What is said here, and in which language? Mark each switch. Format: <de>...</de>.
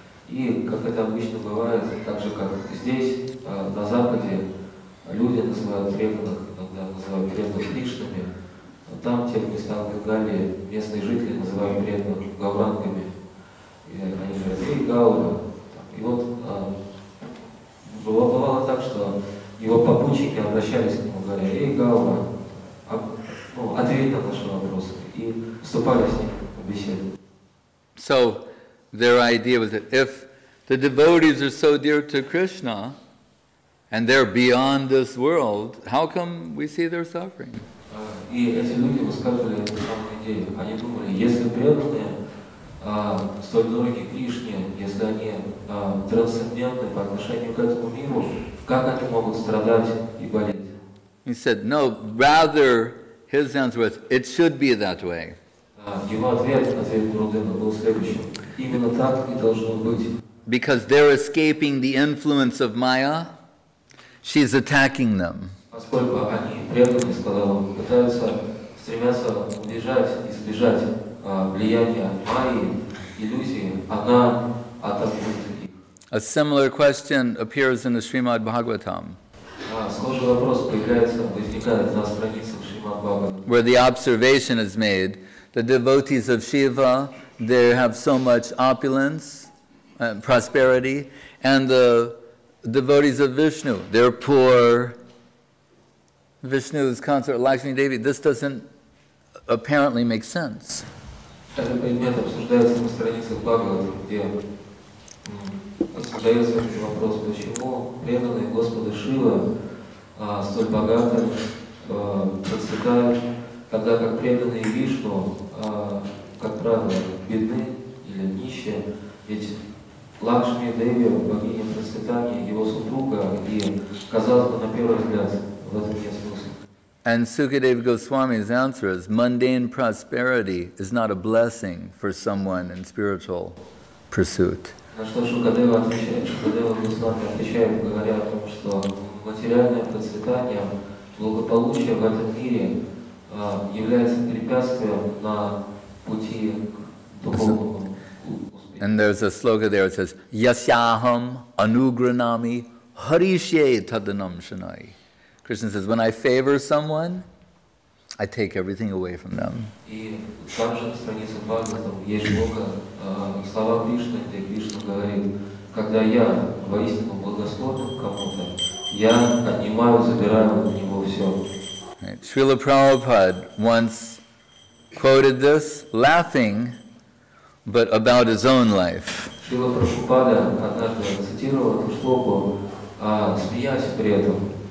<ru>И, как это обычно бывает, так же, как здесь, на Западе, люди называют преданных, иногда называют преданных Кришнами, там, в тех местах в Бенгалии, местные жители называют преданных гаурангами. И они говорят: "Эй, Гаура." И вот бывало так, что его попутчики обращались к нему, говоря: "Эй, Гаура, ответь на наши вопросы", и вступали с ним в беседу.</ru> <en>So their idea was that if the devotees are so dear to Krishna and they're beyond this world, how come we see their suffering?</en> <ru>И эти люди высказывали эту самую идею. Они думали, если преданные столь дороги Кришне, если они трансцендентны по отношению к этому миру, как они могут страдать и болеть?</ru> <en>He said, no, rather, his answer was, it should be that way.</en> <ru>Его ответ Гурудена был следующим: именно так и должно быть.</ru> <en>Because they're escaping the influence of Maya, she's attacking them.</en> <ru>Поскольку они преданные, сказал он, стремятся избежать влияния Майи, иллюзии, она атакует их.</ru> <en>A similar question appears in the Srimad Bhagavatam,</en> <ru>Схожий вопрос возникает на страницах Шримад Бхагаватам,</ru> <en>where the observation is made the devotees of Shiva, they have so much opulence and prosperity, and the devotees of Vishnu, they're poor. Vishnu's consort Lakshmi Devi, this doesn't apparently make sense.</en> <ru>Этот предмет обсуждается на страницах Бхагавата, где задается вопрос, почему преданные Господа Шрила столь богаты, процветают, тогда как преданные Вишну, как правило, бедны или нищие, ведь Лакшми Деви, богиня процветания, его супруга, и, казалось бы, на первый взгляд, в этом нет смысла.</ru> <en>And Б.С.Госвami's answer is, mundane prosperity is not a blessing for someone in spiritual pursuit.</en> <ru>На что Шукадева Госвами отвечает, говоря о том, что материальное процветание, благополучие в этом мире является препятствием на пути к духовному успеху.</ru> <en>And there's a sloka there that says,</en> <sa>Yasyaham anugranami harishe tadanam shanai.</sa> <en>Krishna says, when I favor someone, I take everything away from them.</en> <ru>И также на странице Бхагаватам есть шлока, слова Кришны, где Кришна говорит, когда я воистину благосклонен кому-то, я отнимаю, забираю у него все.</ru> <en>Шрила Prabhupada once quoted this, laughing, but about his own life.</en> <ru>Шрила Прабхупада однажды цитировал эту шлоку, смеясь при этом.</ru>